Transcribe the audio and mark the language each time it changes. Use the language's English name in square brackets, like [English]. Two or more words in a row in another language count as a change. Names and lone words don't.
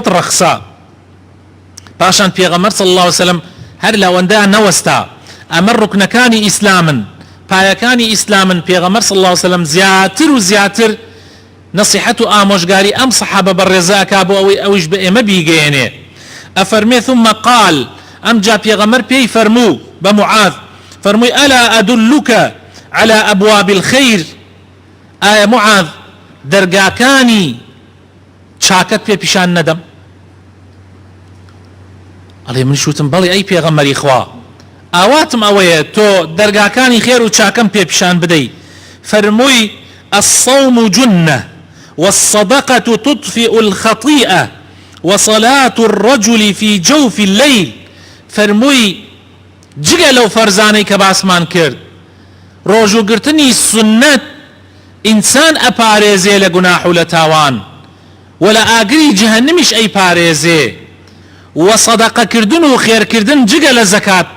[Central Kurdish] ڕەخسا پاشان پێغەمبەر [Arabic] صلی الله عليه وسلم [Central Kurdish] هەر لەوەندا نەوەستا ئەمە ڕوکنەکانی ئیسلامن پایەکانی ئیسلامن پێغەمبەر [Arabic] صلی الله عليه وسلم [Central Kurdish] زیاتر و زیاتر نصیحەت و ئامۆژگاری ئەم سەحابە بەڕێزاکا بۆ ئەوەی ئەویش بە ئێمە بیگەێنێ ئەفەرمێ [Arabic] ثم قال [Central Kurdish] ئەمجا پێغەمبەر پێی فەرموو بە معاذ فەرمووی [Arabic] ئەلا ئەدلوکە على أبواب الخير [Central Kurdish] ئایا معاذ دەرگاکانی چاکەت پێ پیشان نەدەم ئەڵێ من شوتم بەڵێ ئەی پێغەمبەری خوا ئاواتم ئەوەیە تۆ دەرگاکانی خێر و چاکەم پێ پیشان بدەی فەرمووی [Arabic] الصوم جنة والصدقة تطفئ الخطيئة وصلاة الرجل في جوف الليل [Central Kurdish] فەرمووی جگە لەو فەرزانەی کە باسمان کرد ڕۆژوگرتنی سنەت ئینسان ئەپارێزێ لە گوناح و لە تاوان و لە ئاگری جەهەنمیش ئەیپارێزێ و سەدەقەکردن و خێرکردن جگە لە زەکات